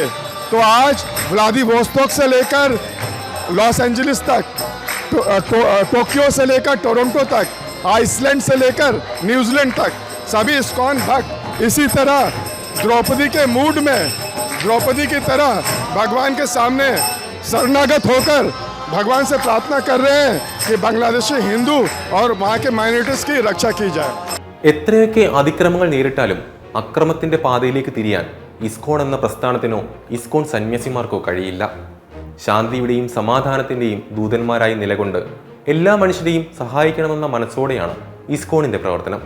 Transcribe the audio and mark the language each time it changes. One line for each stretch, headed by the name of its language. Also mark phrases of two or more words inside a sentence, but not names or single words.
Hindi: तो आज व्लादिवोस्तोक से लेकर लॉस एंजलिस तक, टोक्यो से लेकर टोरंटो तक, आइसलैंड से लेकर न्यूजीलैंड तक सभी इस्कॉन भक्त इसी तरह द्रौपदी के मूड में द्रौपदी की तरह भगवान के सामने शरणागत होकर भगवान से प्रार्थना कर रहे हैं कि बांग्लादेशी हिंदू और वहाँ के माइनॉरिटीज की रक्षा की जाए.
Malayalam: എത്രയൊക്കെ അതിക്രമങ്ങൾ നേരിട്ടാലും അക്രമത്തിന്റെ പാതയിലേക്ക് തിരിയാൻ ഇസ്കോൺ എന്ന പ്രസ്ഥാനത്തിനോ ഇസ്കോൺ സന്യാസിമാർക്കോ കഴിയില്ല. ശാന്തിയുടെയും സമാധാനത്തിന്റെയും ദൂതന്മാരായി നിലകൊണ്ട് എല്ലാ മനുഷ്യരെയും സഹായിക്കണമെന്ന മനസ്സോടെയാണ് ഇസ്കോണിന്റെ പ്രവർത്തനം.